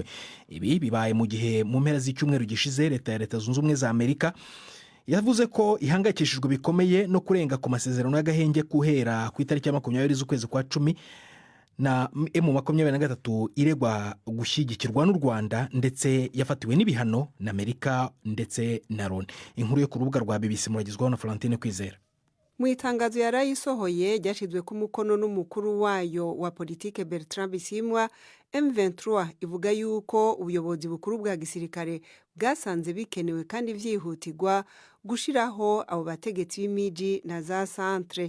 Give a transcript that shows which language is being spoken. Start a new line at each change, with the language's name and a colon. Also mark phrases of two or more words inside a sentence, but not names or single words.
Kinyarwanda: Ibi bibaye mu gihe mu mpera z'icyumweru gishize Leta Zunze Ubumwe za Amerika yavuze ko ihangayikishijwe bikomeye no kurenga ku masezerano y'agahenge guhera ku itariki ya 20 z'ukwezi kwa 10 na M23 iregwa gushyigikirwa n'u Rwanda ndetse yafatiwe n'ibihano na Amerika ndetse na Loni.
Rundi: Inkuru yo ku rubuga rwa BBC muragizwaho na Florentine Kwizera. Mu itangazo yarayisohoye ryashizwe ku mukono n'umukuru wayo wa politike Bertrand Bisimwa, M23 ivuga yuko ubuyobozi bukuru bwa gisirikare bwasanze bikenewe kandi vyihutirwa gushiraho abo bategetsi b'imiji na za centre.